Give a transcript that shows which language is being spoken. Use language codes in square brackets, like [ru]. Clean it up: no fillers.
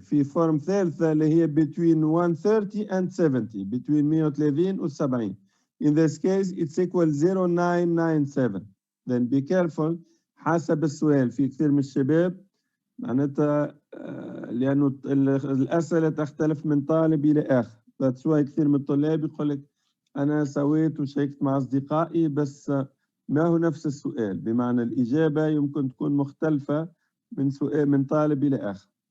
[ar] في form ثالثة اللي هي [en] between 130 and 70, between 130 [ar] و 70. [en] In this case it's equal 0.997. Then be careful [ar] حسب السؤال. في كثير من الشباب معناتها لأنه الأسئلة تختلف من طالب إلى آخر. [en] That's why [ar] كثير من الطلاب يقول لك أنا سويت وشيكت مع أصدقائي بس ما هو نفس السؤال، بمعنى الإجابة يمكن تكون مختلفة من سؤال من طالب إلى آخر.